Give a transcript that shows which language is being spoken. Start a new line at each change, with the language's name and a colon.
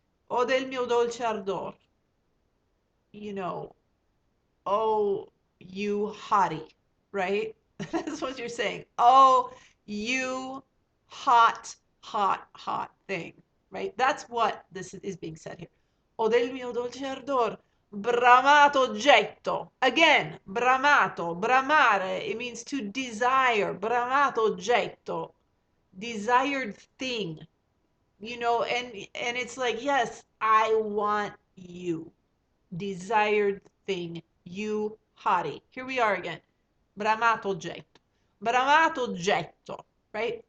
Italian: O del mio dolce ardor.
English: You know, oh, you hottie, right? That's what you're saying. Oh, you hot, hot, hot thing, right? That's what this is being said here.
Italian: O del mio dolce ardor, bramato oggetto.
English: Again, bramato, bramare, it means to desire.
Italian: Bramato oggetto,
English: desired thing, and it's like, yes, I want you. Desired thing, you hottie. Here we are again.
Italian: Bramato oggetto. Bramato oggetto,
English: right?